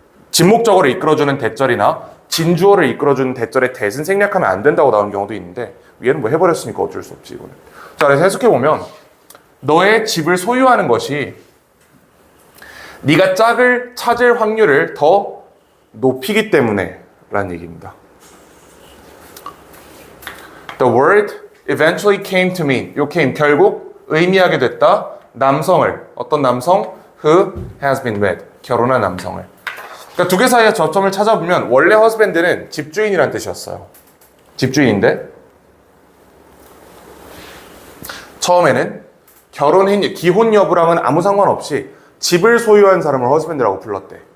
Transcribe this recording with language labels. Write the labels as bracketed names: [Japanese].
[Korean] 진목적어를 이끌어주는 대절이나 진주어를 이끌어주는 대절의 대신 생략하면 안 된다고 나오는 경우도 있는데 얘는 뭐 해버렸으니까 어쩔 수 없지, 이거는. 자, 그래서 해석해보면 너의 집을 소유하는 것이 네가 짝을 찾을 확률을 더 높이기 때문에 라는 얘기입니다. [English] The word eventually came to mean. [Korean] 요 came 결국 의미하게 됐다. 남성을. 어떤 남성? [English] Who has been wed. [Korean] 결혼한 남성을. 그러니까 두 개 사이의 저점을 찾아보면 원래 husband는 집주인이란 뜻이었어요. 집주인인데 처음에는 결혼했 기혼 여부랑은 아무 상관없이 집을 소유한 사람을 husband라고 불렀대.